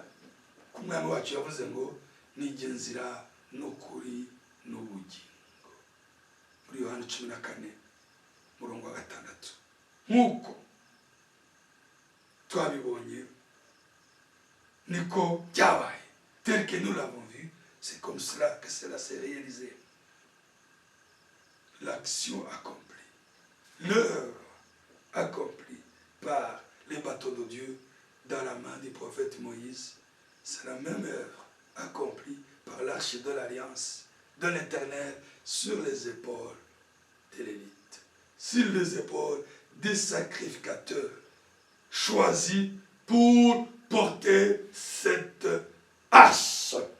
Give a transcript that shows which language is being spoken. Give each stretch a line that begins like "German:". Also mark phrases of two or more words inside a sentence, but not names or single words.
Kinyarwanda: Ku mwami wacu yavuze ngo nijye nzira n'ukuri n'ubugingo. Muri Yohana 14:6. Nk'uko twabibonye niko byabaye.
French: Tel que nous l'avons vu, c'est comme cela que cela s'est réalisé. L'action accomplie, l'œuvre accomplie par les bateaux de Dieu dans la main du prophète Moïse, c'est la même œuvre accomplie par l'arche de l'alliance de l'Éternel sur les épaules de l'élite, sur les épaules des sacrificateurs choisis pour porter cette arche.